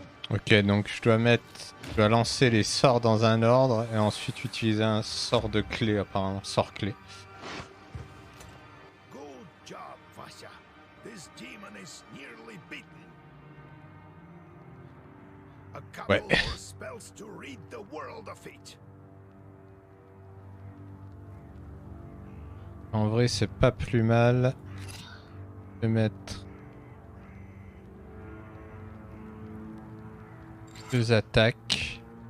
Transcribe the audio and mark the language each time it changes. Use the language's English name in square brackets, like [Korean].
[French] Ok, donc je dois lancer les sorts dans un ordre et ensuite utiliser un sort de clé apparemment, sort clé. [English] Good job, Vasya. This demon is nearly beaten. A couple more spells to rid the world of it. [French] En vrai, c'est pas plus mal de mettre 2 attaques.